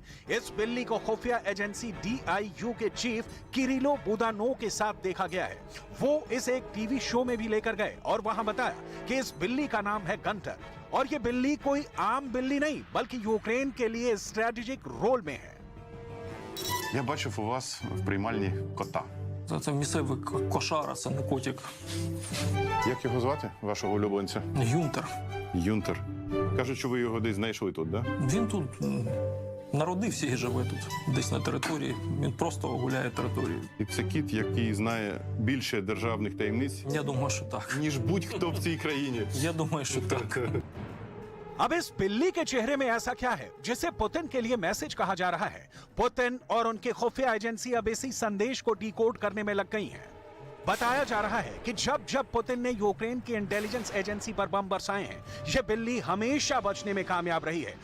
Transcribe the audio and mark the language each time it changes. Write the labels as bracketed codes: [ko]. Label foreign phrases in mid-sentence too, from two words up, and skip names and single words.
[hi] इस बिल्ली को खुफिया एजेंसी DIU के चीफ किरिलो बुदानोव के साथ देखा गया है। वो इस एक टीवी शो में भी लेकर गए और वहां बताया कि इस बिल्ली का नाम है गंटर और ये बिल्ली कोई आम बिल्ली नहीं बल्कि यूक्रेन के लिए [en] strategic role [hi] में है। [uk] Я бачив у вас в приймальні кота. Це місцевий кошара, це не котик. Як його звати, вашого улюбленця? Юнтер. Юнтер. Кажуть, що ви його десь знайшли тут, да? Він тут народився і живе тут, десь на території. Він просто гуляє територією. І це кіт, який знає більше державних таємниць, Я думаю, що так. ніж будь-хто в цій країні. Я думаю, що так. [hi] अब इस बिल्ली के चेहरे में ऐसा क्या है जिसे पुतिन के लिए मैसेज कहा जा रहा है? पुतिन और उनकी खुफिया एजेंसी अब इसी संदेश को डिकोड करने में लग गई हैं। बताया जा रहा है कि जब जब पुतिन ने यूक्रेन की [en] intelligence agency [hi] पर बम बरसाए हैं, यह बिल्ली हमेशा बचने में कामयाब रही है।